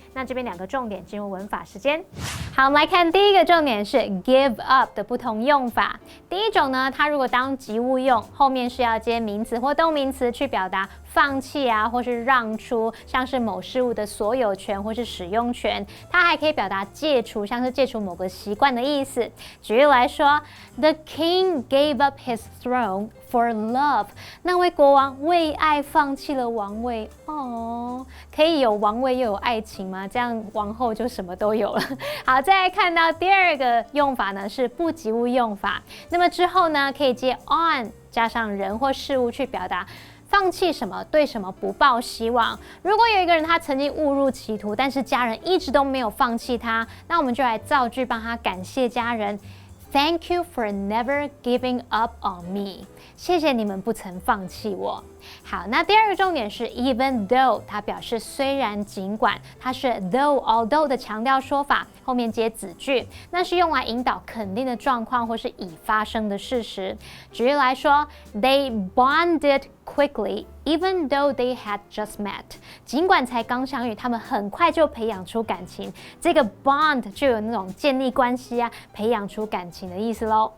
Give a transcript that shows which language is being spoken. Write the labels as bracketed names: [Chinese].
[Chinese] 那这边2个重点进入文法时间。好，我们来看第一个重点是 give up 的不同用法。第一种呢，它如果当及物用，后面是要接名词或动名词去表达放弃或是让出，像是某事物的所有权或是使用权。它还可以表达戒除，像是戒除某个习惯的意思。举例来说 [English] ，The king gave up his throne for love。 [Chinese] 那位国王为爱放弃了王位。可以有王位又有爱情吗？这样王后就什么都有了。好，再来看到第2个用法呢，是不及物用法。那么之后呢，可以接 on 加上人或事物去表达放弃什么，对什么不抱希望。如果有一个人他曾经误入歧途，但是家人一直都没有放弃他，那我们就来造句帮他感谢家人。 [English] Thank you for never giving up on me。 [Chinese] 谢谢你们不曾放弃我。好，那第二个重点是 even though， 它表示虽然尽管，它是 though although 的强调说法，后面接子句，那是用来引导肯定的状况或是已发生的事实。举例来说 [English] ，They bonded quickly even though they had just met。 [Chinese] 尽管才刚相遇，他们很快就培养出感情。这个 bond 就有那种建立关系啊，培养出感情的意思咯。